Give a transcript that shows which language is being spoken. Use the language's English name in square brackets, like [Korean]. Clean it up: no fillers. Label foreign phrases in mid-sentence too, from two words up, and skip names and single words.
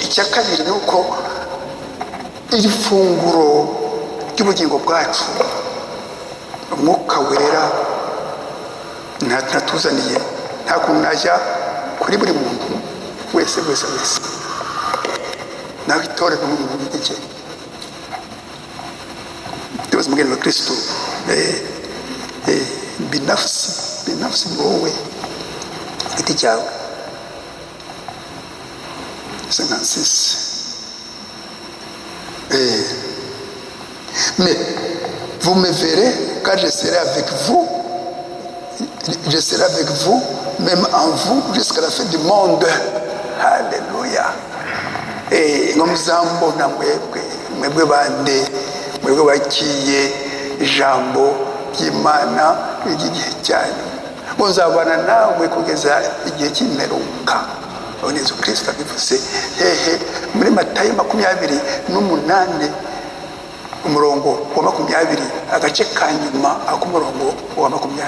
[Kinyarwanda] Icya kabiri ni uko iri funguro ry'ubugingo bwacu umwuka wera natuzaniye, nta kuntu najya kuri buri muntu wese nawe itorero n'umuntu giti cye. Tubaze umugeni wa Kristo binafsi wowe giti cyawe. 56. [French] Mais vous me verrez car je serai avec vous, même en vous jusqu'à la fin du monde. Alléluia. [Kinyarwanda] Ngo muzambona mwebwe bande, mwebwe bakiye ijambo ry'Imana ry'igihe cyanyu, ngo nzabana nawe kugeza igihe cy'imperuka. Yesu Kristo abivuze muri Matayo 28 umurongo wa 20, agace ka nyuma ak'umurongo wa 20.